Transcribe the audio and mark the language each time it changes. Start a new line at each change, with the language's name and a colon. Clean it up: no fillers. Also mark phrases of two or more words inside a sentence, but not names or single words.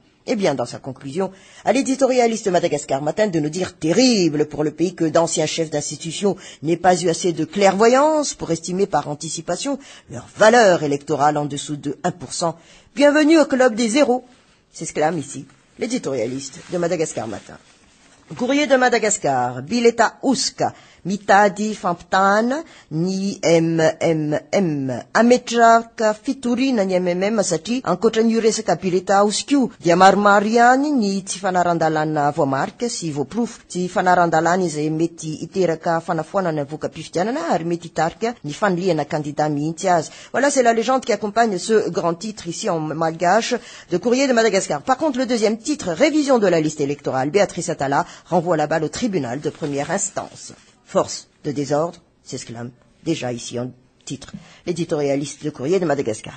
French: Eh bien, dans sa conclusion, à l'éditorialiste Madagascar Matin de nous dire terrible pour le pays que d'anciens chefs d'institution n'aient pas eu assez de clairvoyance pour estimer par anticipation leur valeur électorale en dessous de 1%. Bienvenue au club des zéros, s'exclame ici l'éditorialiste de Madagascar Matin.
Malagasy: Courrier de Madagascar, Bileta Uska, Mitadi Famptan, ni MMM. Ametraka fitoriana ny MMM satria ankoatran'io resaka Bileta Uska io, dia maromaro ihany ny tsy fanaran-dalàna voamarika sy voaprofo, tsy fanaran-dalàna izay mety hiteraka fanafoanana voka-pifidianana ary mety hitarika ny fanoliana candidat mihitsy azy.
French: Voilà, c'est la légende qui accompagne ce grand titre ici en malgache de Courrier de Madagascar. Par contre, le deuxième titre, révision de la liste électorale, Béatrice Attala renvoie la balle au tribunal de première instance. Force de désordre, s'exclame déjà ici en titre l'éditorialiste de Courrier de Madagascar.